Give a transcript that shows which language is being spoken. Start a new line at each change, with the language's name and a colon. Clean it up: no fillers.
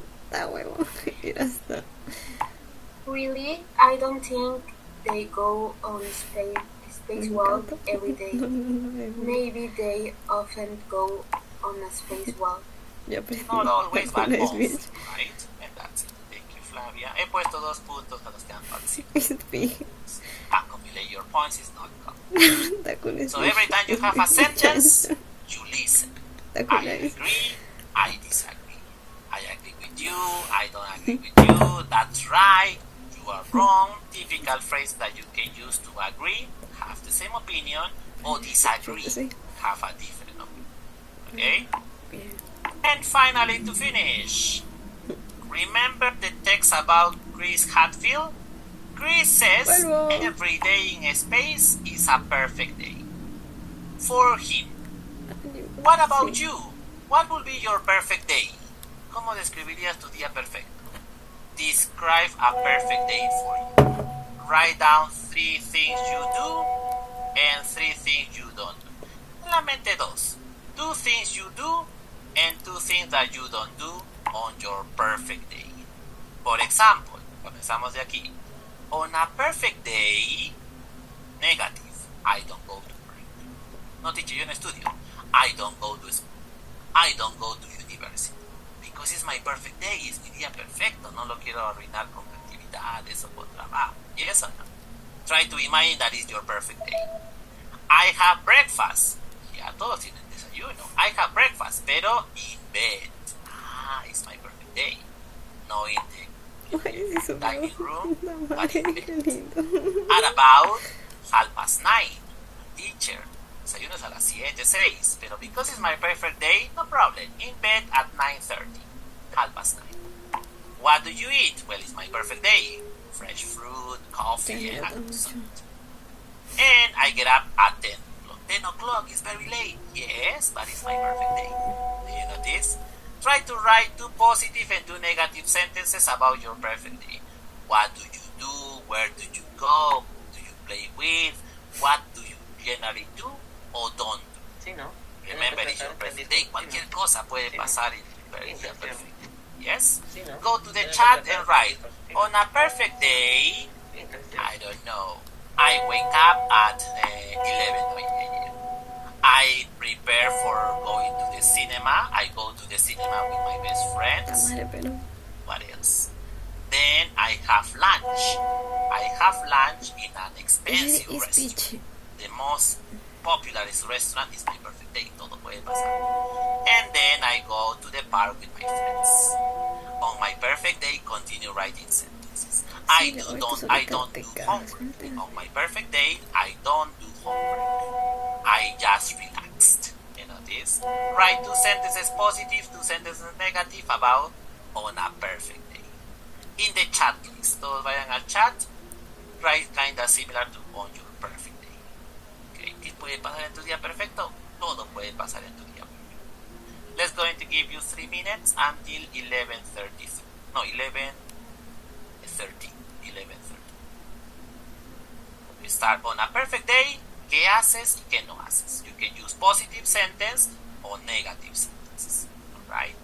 Spanish: That huevo. Mira esto.
English: Really? I don't think they go on spacewalk every day. Maybe they often go on a spacewalk. Not always, but often, right? And that's it. Thank you, Flavia.
Spanish: He puesto 2 puntos que nos quedan participantes.
English: Accumulate your points is not common. So every time you have a sentence, you listen. I agree, I disagree. I agree with you, I don't agree with you, that's right, you are wrong. Typical phrase that you can use to agree, have the same opinion, or disagree, have a different opinion. Okay? And finally, to finish, remember the text about Chris Hadfield? Chris says every day in space is a perfect day for him. What about you? What will be your perfect day?
Spanish: ¿Cómo describirías tu día perfecto?
English: Describe a perfect day for you. Write down 3 things you do and 3 things you don't do. Solamente 2. 2 things you do and 2 things that you don't do on your perfect day.
Spanish: Por example, comenzamos de aquí.
English: On a perfect day, negative, I don't go to work. No, teacher,
Spanish: yo no estudio.
English: I don't go to school. I don't go to university. Because it's my perfect day,
Spanish: es mi día perfecto. No lo quiero arruinar con actividades o con trabajo.
English: Yes or no? Try to imagine that is your perfect day. I have breakfast.
Spanish: Ya todos tienen desayuno.
English: I have breakfast, pero in bed. It's my perfect day. No in the dining room, but in bed. At about 9:30. Teacher,
Spanish: desayuno es a las 7:06, pero
English: because it's my perfect day, no problem. In bed at 9:30, 9:30. What do you eat? Well, it's my perfect day. Fresh fruit, coffee, and something. And I get up at 10 o'clock. 10 o'clock is very late. Yes, but it's my perfect day. Do you notice? Try to write 2 positive and 2 negative sentences about your perfect day. What do you do? Where do you go? Who do you play with? What do you generally do o don't do?
Spanish: Sí, ¿no?
English: Remember, it's your perfect day.
Spanish: Cualquier cosa puede pasar en el día perfecto.
English: Yes? Go to the chat and write, on a perfect day, I don't know, I wake up at 11 a.m. I prepare for going to the cinema. I go to the cinema with my best friends. What else? Then I have lunch. I have lunch in an expensive restaurant. The most popular restaurant is my perfect day.
Spanish: Todo puede pasar.
English: And then I go to the park with my friends. On my perfect day, continue writing sentences. I don't do homework. On my perfect day, I don't do homework. I just relaxed. You know this? Write 2 sentences positive, 2 sentences negative about on a perfect day. In the chat, please.
Spanish: Todos vayan al chat.
English: Write kinda similar to on your perfect day. Okay.
Spanish: ¿Qué puede pasar en tu día perfecto? Todo puede pasar en tu día perfecto.
English: Let's going to give you 3 minutes until 11:30. No, 11:30. 11:30. We start on a perfect day.
Spanish: ¿Qué haces y qué no haces?
English: You can use positive sentence or negative sentences. Alright?